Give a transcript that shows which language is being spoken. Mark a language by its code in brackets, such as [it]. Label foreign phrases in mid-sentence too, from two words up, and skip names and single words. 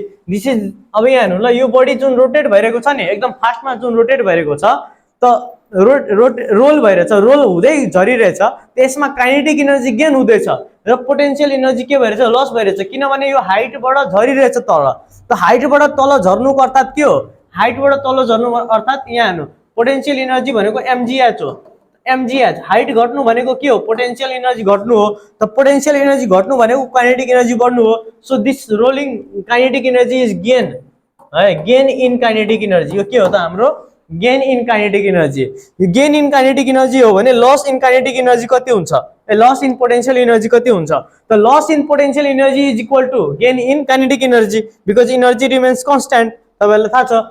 [en] this is [ne] अब यहाँ हेर्नु ल, यो बडी जुन रोटेट भइरहेको छ नि एकदम फास्टमा जुन रोटेट भइरहेको छ त रोल भइरहेछ, रोल हुँदै झरिरहेछ, त्यसमा [en] kinetic energy [ne] गेन हुँदैछ र [en] potential energy [ne] के भइरहेछ लस भइरहेछ, किनभने यो हाइटबाट झरिरहेछ तल। त हाइटबाट तल झर्नुको अर्थात के हो, हाइटबाट तल झर्नु अर्थात यहाँ हेर्नु [en] potential energy [ne] भनेको mgh हो, mgh हाइट घट्नु भनेको के हो [en] potential energy [ne] घट्नु हो। त [en] potential energy [ne] घट्नु भनेको [en] kinetic energy [ne] बढ्नु हो। [en] so this rolling kinetic energy is gain [ne] है, [en] gain in kinetic energy. [ne] यो के हो त हाम्रो [en] gain in kinetic energy. यो gain in kinetic energy [ne] हो भने [en] loss in kinetic energy [ne] कति हुन्छ, [en] loss in potential energy [ne] कति हुन्छ त [en] loss in potential energy is equal to gain in kinetic energy because energy remains constant, [ne] तपाईहरुलाई थाहा छ।